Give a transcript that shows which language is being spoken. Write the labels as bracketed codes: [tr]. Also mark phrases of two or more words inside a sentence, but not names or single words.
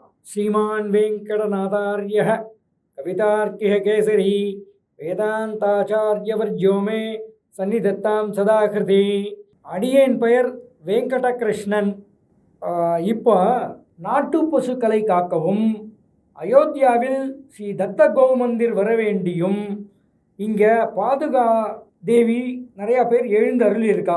[sa] श्रीमान् वेङ्कटनाथार्यः कवितार्किः केसरी वेदान्ताचार्यवर्यो मे सन्निधत्तां सदा कृति. [ta] அடியேன் பெயர் வெங்கடகிருஷ்ணன். இப்போ நாட்டு பசுக்களை காக்கவும் அயோத்தியாவில் ஸ்ரீ தத்த கோமந்திர் வர வேண்டியும் இங்கே பாதுகா தேவி நிறையா பேர் எழுந்தருள் இருக்கா.